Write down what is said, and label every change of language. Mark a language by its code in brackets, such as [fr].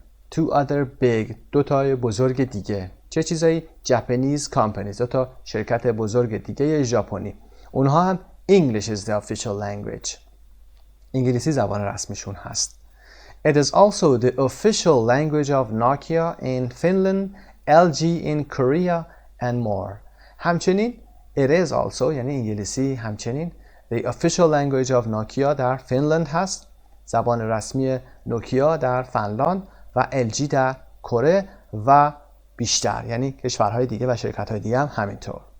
[en] Two other big، [fa] دو تای بزرگ دیگه. چه چیزایی؟ [en] Japanese companies، [fa] دو تا شرکت بزرگ دیگه ژاپنی. اونها هم [en] English is the official language. [fa] انگلیسی زبان رسمیشون هست. [en] It is also the official language of Nokia in Finland, LG in Korea and more. [fa] همچنین [en] it is also [fa] یعنی انگلیسی همچنین [en] the official language of Nokia [fa] در فنلند هست، زبان رسمی نوکیا در فنلاند و LG در کره و بیشتر یعنی کشورهای دیگه و شرکت‌های دیگه هم همینطور.